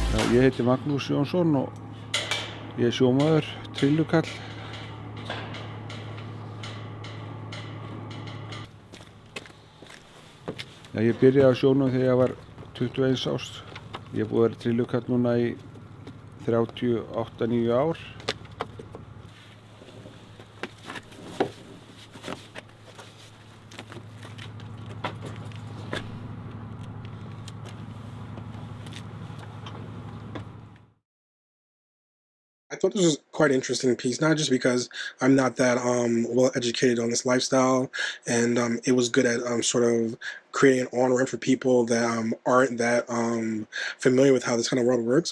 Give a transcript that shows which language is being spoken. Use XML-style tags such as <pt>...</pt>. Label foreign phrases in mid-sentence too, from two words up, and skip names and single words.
<is>Ég heiti Magnús Jónsson og ég sjómaður, trillukall. Ég byrjaði á sjónum þegar ég var 21 árs. Ég búið að vera trillukall núna í 38-9 ár.</is> <en>I thought this was quite an interesting piece, not just because I'm not that well educated on this lifestyle, and it was good at sort of creating an on-ramp for people that aren't that familiar with how this kind of world works.</en>